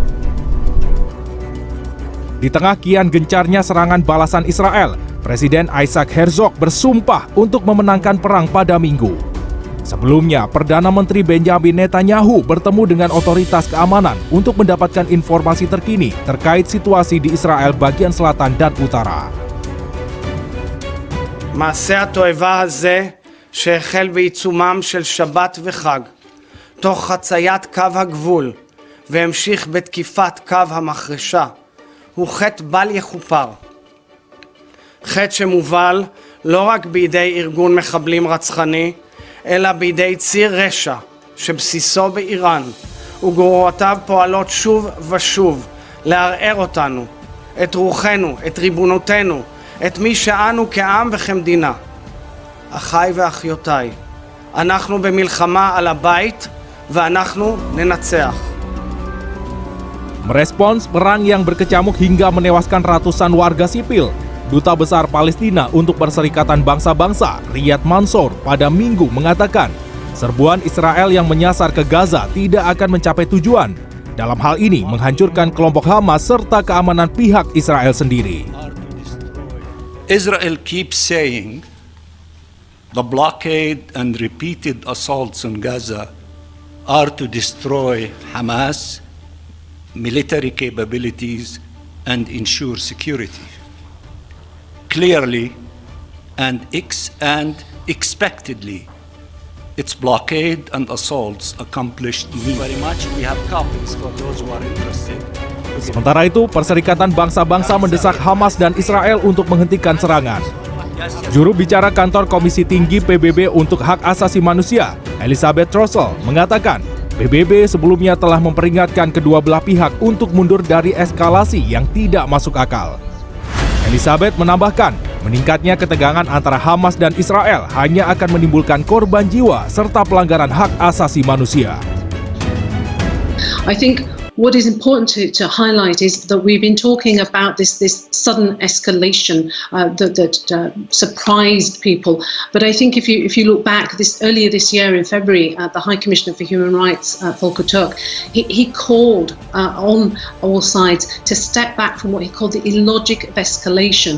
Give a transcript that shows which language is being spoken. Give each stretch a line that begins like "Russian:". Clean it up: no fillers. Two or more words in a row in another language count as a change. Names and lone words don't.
Indonesian: Di tengah kian gencarnya serangan balasan Israel, Presiden Isaac Herzog bersumpah untuk memenangkan perang pada Minggu. Sebelumnya, Perdana Menteri Benjamin Netanyahu bertemu dengan otoritas keamanan untuk mendapatkan informasi terkini terkait situasi di Israel bagian selatan dan utara.
Hebrew: מעשה התועבה הזה שהחל בעיצומם של שבת וחג, תוך חציית קו הגבול והמשיך בתקיפת קו המחרשה, הוא חטא בל יכופר. חטא שמובל לא רק בידי ארגון מחבלים רצחני, אלא בידי ציר רשע שבסיסו באיראן, וגרורותיו פועלות שוב ושוב לערער אותנו, את רוחנו, את ריבונותנו, את מי שאנו כעם וכמדינה. אחיי ואחיותיי, אנחנו במלחמה על הבית ואנחנו ננצח.
Indonesian: Merespons perang yang berkecamuk hingga menewaskan ratusan warga sipil, Duta Besar Palestina untuk Perserikatan Bangsa-Bangsa, Riyad Mansour, pada Minggu mengatakan serbuan Israel yang menyasar ke Gaza tidak akan mencapai tujuan. Dalam hal ini menghancurkan kelompok Hamas serta keamanan pihak Israel sendiri.
English: Israel keeps saying the blockade and repeated assaults on Gaza are to destroy Hamas military capabilities and ensure security. Clearly and expectedly, its blockade and assaults accomplished very much. We have copies for those who are interested.
Indonesian: Sementara itu, Perserikatan Bangsa-Bangsa mendesak Hamas dan Israel untuk menghentikan serangan. Juru bicara kantor Komisi Tinggi PBB untuk Hak Asasi Manusia, Elizabeth Trossel, mengatakan PBB sebelumnya telah memperingatkan kedua belah pihak untuk mundur dari eskalasi yang tidak masuk akal. Elizabeth menambahkan, meningkatnya ketegangan antara Hamas dan Israel hanya akan menimbulkan korban jiwa serta pelanggaran hak asasi manusia.
English: I think what is important to highlight is that we've been talking about this sudden escalation that surprised people. But I think if you look back earlier this year in February, the High Commissioner for Human Rights, Volker Turk, he called on all sides to step back from what he called the illogic of escalation.